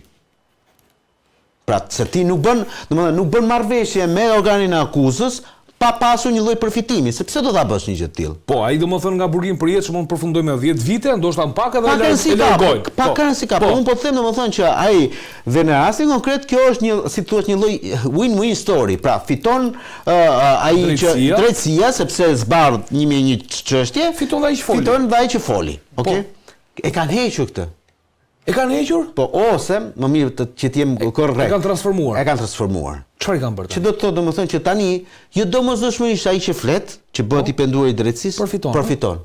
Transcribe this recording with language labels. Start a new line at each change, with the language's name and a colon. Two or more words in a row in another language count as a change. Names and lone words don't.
Albanian: Pra, se ti nuk bën marrëveshje me organin e akuzës pa pasur një lloj përfitimi, sepse do ta bësh një gjë të tillë. Po, ai domethënë nga burgim përjetshëm mund të përfundoj me 10 vite, ndoshta më pak edhe largojnë. Pa kanë si ka. Po unë po them domethënë që ai dhe në rastin konkret kjo është një, si thua, një lloj
English: win-win story.
Albanian: Pra, fiton ai që drejtësia sepse zbardh 1001 çështje, fiton dhe ai që foli. Okej? E kanë hequr këtë. E kanë hequr? Po, ose, më mirë që t'jem korrekt. E kanë transformuar. E kanë transformuar. Çfarë i kanë bërë? Që do të thotë domethënë që tani, jo domosdoshmërisht ai që flet, që bëhet i penduar i drejtësisë, përfiton.